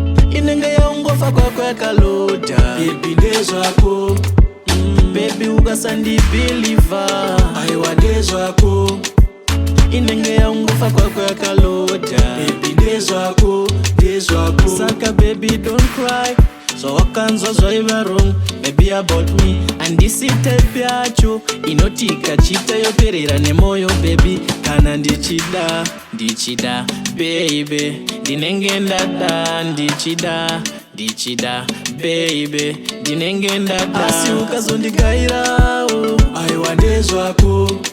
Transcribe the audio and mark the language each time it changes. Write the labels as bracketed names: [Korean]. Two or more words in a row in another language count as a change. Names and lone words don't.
[Shona] Inenge yaungofa kwako yakalota. Baby, ndezvako. Mm, baby, ukasandibhilivha. Aiwa, ndezvako. Inenge yaungofa kwako yakalota. Baby, ndezvako, ndezvako. Saka, [English] baby, don't cry. [Shona] Zvawakanzwa zvaiva [English] wrong, baby, about me. [Shona] Handisi type yacho inoti ikachita yoperera nemoyo, baby. Kana ndichida, ndichida, baby. Ndinenge ndada, ndichida, ndichida, baby. Ndinenge ndada. Asi ukazondigairawo, aiwa, ndezvako.